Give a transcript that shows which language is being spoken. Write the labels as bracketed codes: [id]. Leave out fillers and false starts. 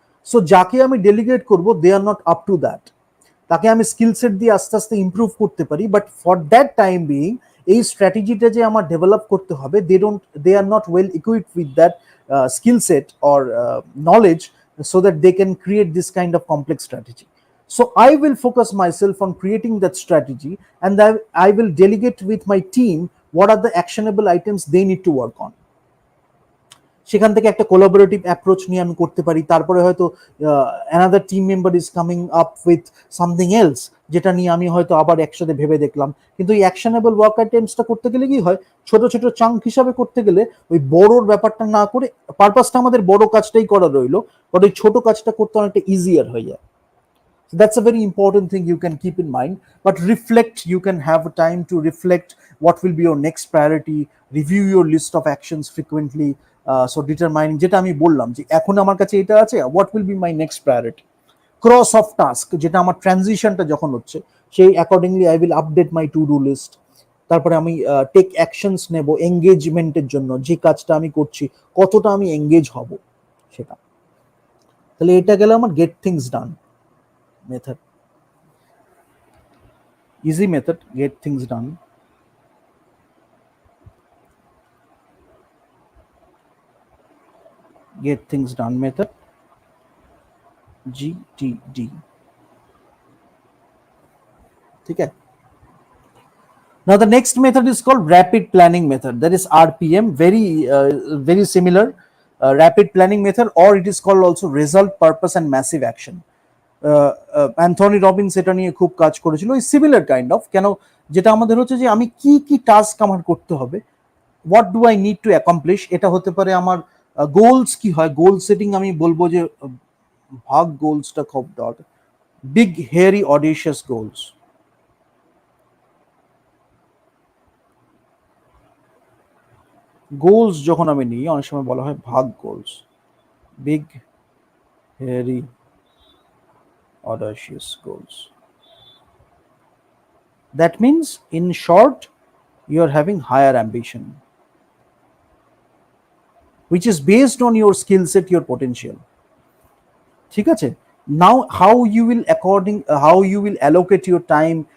[bn] So যাকে আমি delegate করব, [en] They are not up to that. [bn] তাকে আমি স্কিল সেট দিয়ে আস্তে আস্তে ইমপ্রুভ করতে পারি, [en] but for that time being [bn] এই স্ট্র্যাটেজিটা যে আমার ডেভেলপ করতে হবে, [en] They are not well equipped with that skill set or knowledge, so that they can create this kind of complex strategy. So I will focus myself on creating that strategy, and then I will delegate with my team what are the actionable items they need to work on. [bn] সেখান থেকে একটা collaborative approach নিয়ে আমি করতে পারি। তারপরে হয়তো [en] another team member is coming up with something else, [bn] যেটা নিয়ে আমি হয়তো আবার একসাথে ভেবে দেখলাম। কিন্তু এই অ্যাকশনেবল ওয়ার্ক আইটেমসটা করতে গেলে কি হয়, ছোট ছোট চাঙ্ক হিসাবে করতে গেলে ওই বড়োর ব্যাপারটা না করে, পারপাসটা আমাদের বড় কাজটাই করা রইলো, বাট ওই ছোট কাজটা করতে অনেকটা ইজিয়ার হয়ে যায়। [en] So that's a very important thing you can keep in mind. But reflect, you can have time to reflect what will be your next priority, review your list of actions frequently. So determining, [bn] যেটা আমি বললাম যে এখন আমার কাছে এটা আছে, [en] what will be my next priority. Cross of task, [bn] যেটা আমার ট্রানজিশনটা যখন হচ্ছে, [en] সেই accordingly I will update my to do list. [bn] তারপরে আমি টেক অ্যাকশনস নেব এঙ্গেজমেন্টের জন্য, যে কাজটা আমি করছি কতটা আমি এঙ্গেজ হব সেটা। তাহলে এটা গেল আমার [en] Get things done method. Easy method, get things done. Get things done method, GTD. Okay. Now the next method is called rapid planning method, that is RPM, very similar rapid planning method, or it is called also result, purpose and massive action. [bn] Anthony Robbins এটা নিয়ে খুব কাজ করেছিল, ওই similar kind of. কেন, যেটা আমাদের হচ্ছে যে আমি কি কি টাস্ক আমার করতে হবে, [en] what do I need to accomplish, [bn] এটা হতে পারে আমার গোলস কি হয়, গোল সেটিং আমি বলবো যে ভাগ গোলসটা খুব dot big hairy অডিশিয়াস goals. Goals যখন আমি নিই, অনেক সময় বলা হয় ভাগ goals, [en] Big hairy audacious goals. That means, in short, you are having higher ambition, which is based on your skill set, your potential. [bn] ঠিক আছে? [en] Now how you will allocate your time